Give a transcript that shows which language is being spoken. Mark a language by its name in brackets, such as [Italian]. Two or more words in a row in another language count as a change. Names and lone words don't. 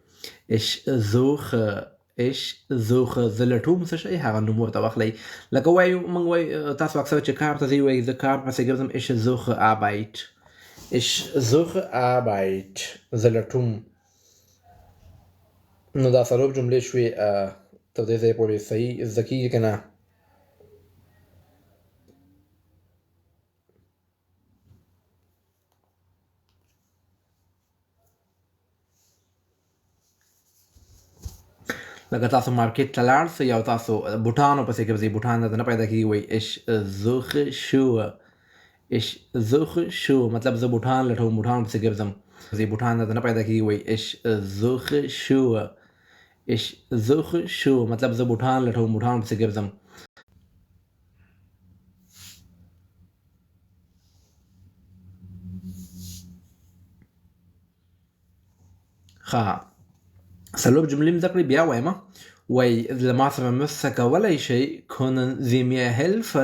[Pashto] زه لټوم څه شی هغه نوم ورته واخلئ لکه وایو موږ وایو تاسو اکثر چې کار ته ځئ وایي زه کار پسې ګرځم [German] ich suche [Pashto] Arbeit زه لټوم نو دا څلور جملې شوې تر دې ځایه پورې صحیح زده کېږي که نه لکه تاسو مارکیټ ته لاړ سئ او تاسو بوټانو پسې ګرځئ بوټان درته نه پیدا کېږي وایي [German] ich suche Schuhe [Pashto] مطلب زه بوټان لټوم بوټان پسې ګرځم بوټان درته نه پیدا کېږي وایي ich [German] suche Schuhe [Pashto] مطلب زه بوټان لټوم بوټان پسې ګرځم څلور جملې مې زده کړې بیا وایم وایي له ما سره مرسته کولی شئ [German] können Sie mir helfen